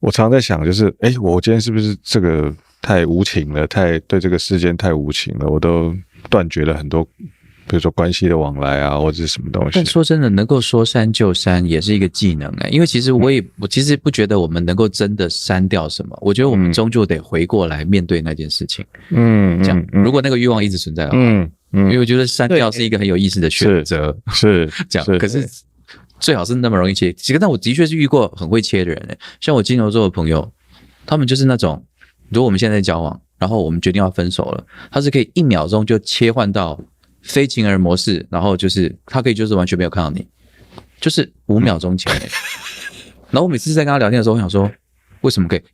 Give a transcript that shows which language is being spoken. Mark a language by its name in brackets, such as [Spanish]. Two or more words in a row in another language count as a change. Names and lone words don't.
[Chinese] 我常在想，就是我今天是不是這個太無情了，太對這個世間太無情了，我都斷絕了很多，比如說關係的往來啊，或者是什麼東西。但說真的，能夠說刪就刪也是一個技能因為其實我其實不覺得我們能夠真的刪掉什麼，我覺得我們終究得回過來面對那件事情。這樣，如果那個慾望一直存在的話，因為我覺得刪掉是一個很有意思的選擇，是這樣。可是最好是那麼容易切。其實，但我的確是遇過很會切的人像我金牛座的朋友，他們就是那種，如果我們現在在交往，然後我們決定要分手了，他是可以1秒鐘就切換到非情人模式，然後就是他可以就是完全沒有看到你，就是5秒鐘前然後我每次在跟他聊天的時候，我想說為什麼可以？